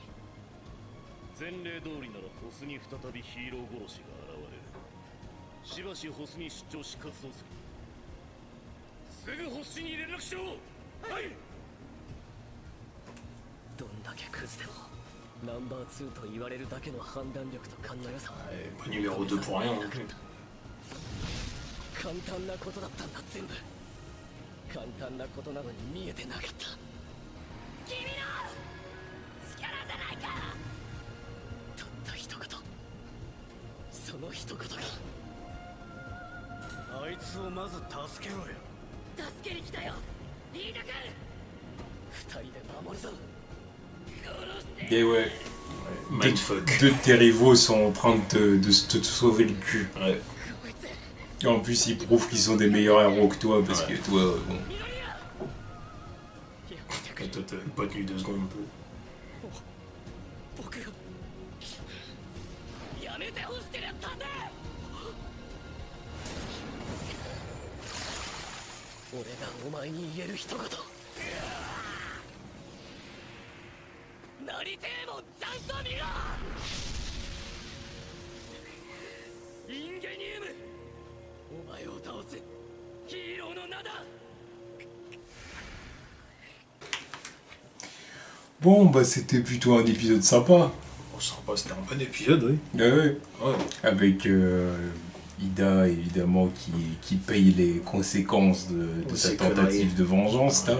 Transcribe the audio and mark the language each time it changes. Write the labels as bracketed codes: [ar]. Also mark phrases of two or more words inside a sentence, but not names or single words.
[ja] 前例通りならホスに再びヒーロー殺しが現れる。しばしホスに出張し活動する。すぐホスに連絡しろ。はい。どんだけクズでもナンバー2と言われるだけの判断力と勘の良さは [fr] pas numéro 2 pour rien. [ja] 簡単なことだったんだ。全部簡単なことなのに見えてなかった。君の力じゃないか。たった一言、その一言が。あいつをまず助けろよ。助けに来たよリーダ君。二人で守るぞ。 [fr] Et ouais, Mindfuck. deux de tes rivaux sont en train de te sauver le cul. Ouais. Et en plus, ils prouvent qu'ils sont des meilleurs héros que toi, parce que toi, bon. Et toi, t'as pas tenu 2 secondes un peu. [ja] 僕がやめてほしくなったんだ。俺がお前に言える一言。なりてえもんちゃんと見ろ。インゲニウム、お前を倒すヒーローの名だ。 [fr] Bon, bah c'était plutôt un épisode sympa. Oh, sympa, c'était un bon épisode, oui. Ouais. Ouais. Avec Ida, évidemment, qui paye les conséquences de sa tentative de vengeance, là.